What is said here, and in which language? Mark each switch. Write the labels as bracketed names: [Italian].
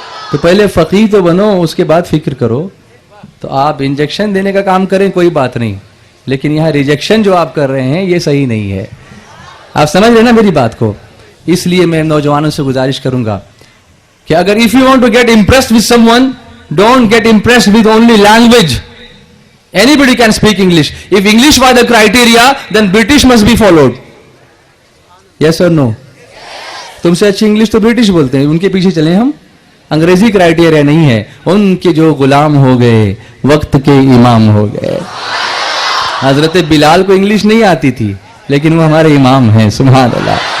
[Urdu] تو پہلے فقیہ تو بنو, اس کے بعد فکر کرو. تو آپ انجیکشن دینے کا کام کریں کوئی بات نہیں, لیکن یہاں ریجیکشن جو آپ کر رہے ہیں یہ صحیح نہیں ہے. آپ سمجھ رہے نا میری بات کو؟ اس لیے میں نوجوانوں سے گزارش کروں گا کہ اگر [English] if you want to get impressed with someone, don't get impressed with only language. Anybody can speak English. If English was the criteria, then British must be followed. Yes or no? [Urdu] تم سے اچھی English تو British بولتے ہیں, ان کے پیچھے چلیں ہم. انگریزی کرائٹیریا نہیں ہے, ان کے جو غلام ہو گئے وقت کے امام ہو گئے. حضرت بلال کو انگلش نہیں آتی تھی, لیکن وہ ہمارے امام ہیں. سبحان اللہ.